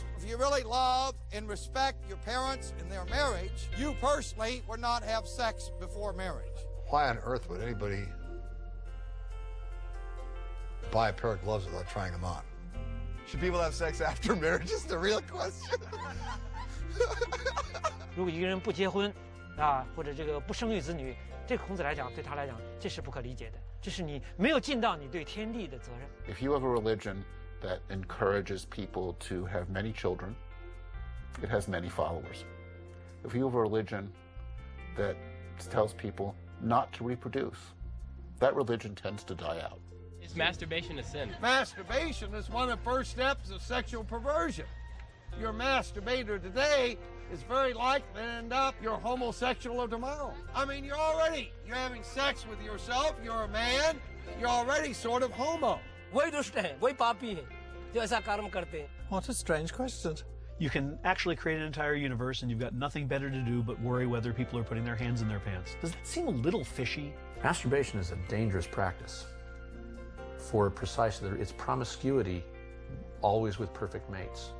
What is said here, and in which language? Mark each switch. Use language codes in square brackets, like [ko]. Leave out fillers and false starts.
[en] If you really love and respect your parents in their marriage, you personally would not have sex before marriage. Why on earth would anybody buy a pair of gloves without trying them on? Should people have sex after marriage is the real question. [zh] 如果一个人不结婚啊，或者这个不生育子女，这个孔子来讲，对他来讲，这是不可理解的，这是你没有尽到你对天地的责任。 [en] If you have a religion that encourages people to have many children, it has many followers. If you have a religion that tells people not to reproduce, that religion tends to die out. Is masturbation a sin? Masturbation is one of the first steps of sexual perversion. Your masturbator today is very likely to end up your homosexual of tomorrow. I mean, you're having sex with yourself, you're a man, you're already sort of homo. [hi] वही दुष्ट है, वही पापी है, जो ऐसा कर्म करते हैं. [en] What a strange question. You can actually create an entire universe and you've got nothing better to do but worry whether people are putting their hands in their pants. Does that seem a little fishy? Masturbation is a dangerous practice for precisely its promiscuity, always with perfect mates.